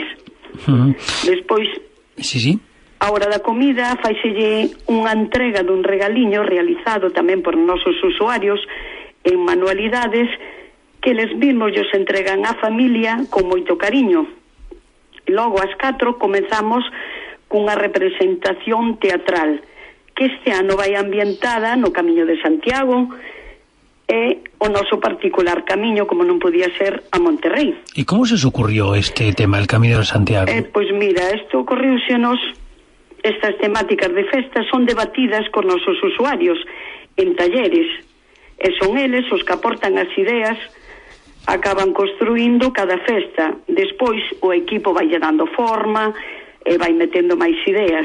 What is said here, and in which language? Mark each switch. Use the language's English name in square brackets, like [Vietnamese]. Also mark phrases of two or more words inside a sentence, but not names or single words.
[Galician] Despois, a hora da comida, faiselle unha entrega dun regaliño realizado tamén por nosos usuarios en manualidades que eles mesmos os entregan á familia con moito cariño. Logo, ás 4, comenzamos cunha representación teatral que este ano vai ambientada no Camiño de Santiago e o noso particular camiño, como non podía ser, a Monterrey. [Spanish] ¿Y cómo se os ocurrió este tema, el Camino de Santiago? [Galician] Pois mira, isto ocorriusenos, estas temáticas de festa son debatidas con nosos usuarios en talleres, e son eles os que aportan as ideas, acaban construindo cada festa. Despois o equipo vai dando forma e vai metendo máis ideas.